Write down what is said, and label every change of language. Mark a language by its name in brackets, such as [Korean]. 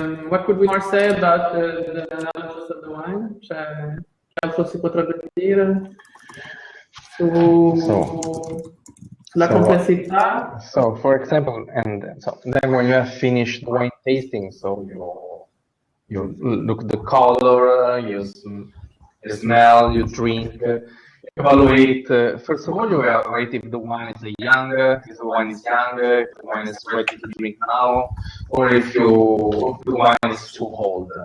[English] What could we more say about the analysis of the wine? [Italian] C'è altro si potrebbe dire sulla complessità? [English] So, for example, then when you have finished wine tasting, so you look at the color, you smell, you drink, evaluate. First of all, you evaluate if the wine is young, if the wine is ready to drink now, or if the wine is too old.